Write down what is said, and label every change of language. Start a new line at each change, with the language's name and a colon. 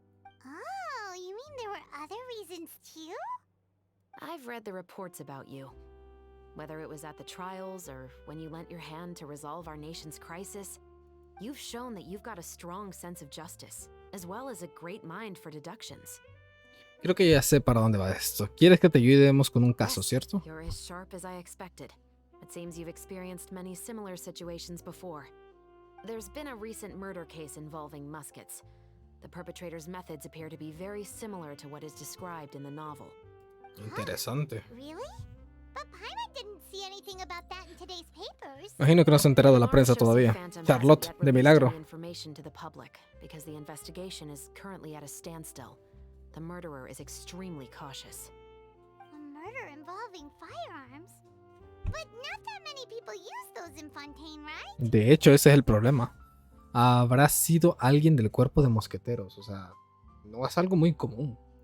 English: Oh, you mean there were other reasons too? I've read the reports about you. Whether it was at the trials or when you lent your hand to resolve our nation's crisis, you've shown that you've got a strong sense of justice, as well as a great mind for deductions.
Spanish: Creo que ya sé para dónde va esto. Quieres que te ayudemos con un caso, ¿cierto?
English: You're as sharp as I expected. It seems you've experienced many similar situations before. There's been a recent murder case involving muskets. The perpetrator's methods appear to be very similar to what is described in the novel.
Spanish: Interesante.
English: Really? But Paimon didn't see anything about that in today's papers.
Spanish: Imagino que no se ha enterado la prensa todavía. Charlotte, de milagro.
English: Information to the public because the investigation is currently at a standstill. The murderer is extremely cautious. A murder involving firearms? But not that many people use those in Fontaine, right?
Spanish: De hecho, ese es el problema. Habrá sido alguien del cuerpo de mosqueteros. O sea, no es algo muy común.